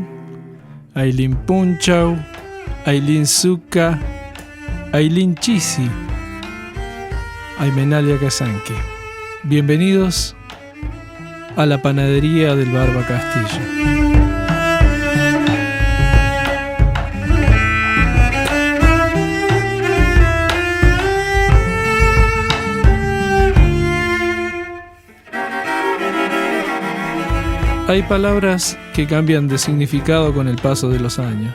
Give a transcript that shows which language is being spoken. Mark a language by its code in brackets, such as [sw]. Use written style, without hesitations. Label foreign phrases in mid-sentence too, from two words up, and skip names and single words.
[es] Ailín Punchau, Ailín Zucca, Ailín Chisi, Aymenalia Casanque. Bienvenidos a la panadería del Barba Castillo. Hay palabras que cambian de significado con el paso de los años.